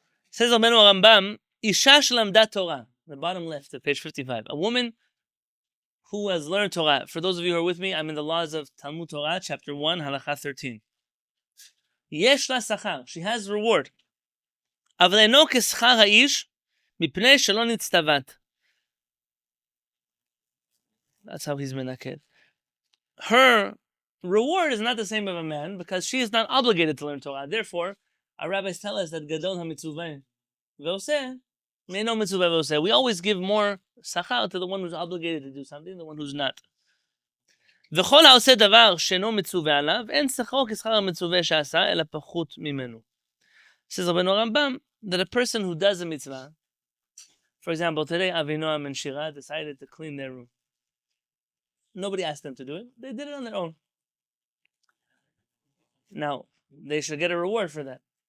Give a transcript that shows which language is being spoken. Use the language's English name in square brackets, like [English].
[English] Says Rabbenu HaRambam, [Hebrew] Isha shelamda Torah, [English] the bottom left of page 55. A woman who has learned Torah. For those of you who are with me, I'm in the laws of Talmud Torah, chapter 1, halakha 13. [Hebrew] Yesh la sachar, [English] she has reward. [Hebrew] אבל אינו כשכר האיש, מפני שלא נצטוות. [English] That's how he's menaked. Her reward is not the same of a man because she is not obligated to learn Torah. Therefore, our rabbis tell us that [Hebrew] gadol hamitzuvah ve'oseh me'eno mitzuvah ve'oseh. [English] We always give more sachar to the one who's obligated to do something than the one who's not. [Hebrew] וכל העושה דבר שאינו מצווה עליו, אין שכרו כשכר המצווה שעשה, אלא פחות ממנו. [English] Says Rabbenu HaRambam that a person who does a mitzvah, for example, today Avinoam and Shira decided to clean their room. Nobody asked them to do it. They did it on their own. Now, they should get a reward for that.